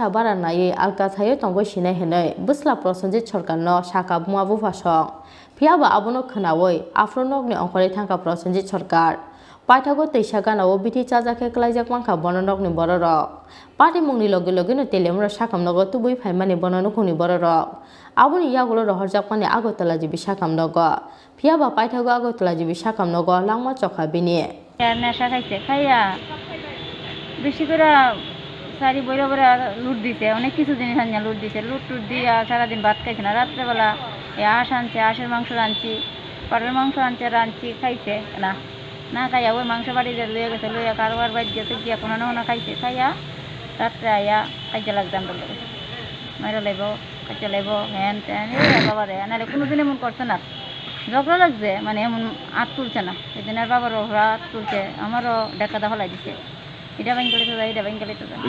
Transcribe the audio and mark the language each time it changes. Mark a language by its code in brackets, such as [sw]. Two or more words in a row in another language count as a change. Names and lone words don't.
[trp] bara nai alka thayo tongbo sinai henai busla Prosenjit Sarkar no saka bumabu phasong phiaba abono khnaoi afronokni ongkhore thangka Prosenjit Sarkar paithago teisa ganao bithi chajake klaijak mangkha bononokni bororok party mungni loge loge no telemra sakamnogo tubui phaimani bononokni bororok aboni yagulo rohorjakmani Agotala jibi sakamnogo phiaba paithago Agotala jibi sakamnogo langma chokha bini [bn] নেশা খাইছে খাইয়া বেশি করে সারি বইরা বইরা লুট দিছে অনেক কিছু জিনিস আনিয়া লুট দিছে লুট টুট দিয়া সারাদিন ভাত খাইছে না রাত্রেবেলা এই হাঁস আনছে হাঁসের মাংস রাঁধছি পাটের মাংস রাঁধছি খাইছে না না খাইয়া ওই মাংস বাড়িতে লইয়া গেছে লইয়া কারোবার বাড়ি গেছে গিয়া কোনো না খাইছে খাইয়া রাত্রে আইয়া খাইতে লাগতাম বলে মাইরা লাইব খাইতে লাইব হ্যান ত্যান বাবারে নাহলে কোনোদিন এমন করছে না ঝগড়া লাগছে মানে এমন হাত তুলছে না এদিনের বাবারও হাত তুলছে আমারও ডেকা দা হলাই দিছে এটা বাইন গেলে তো যায় এটা বাইন গেলে তো যায়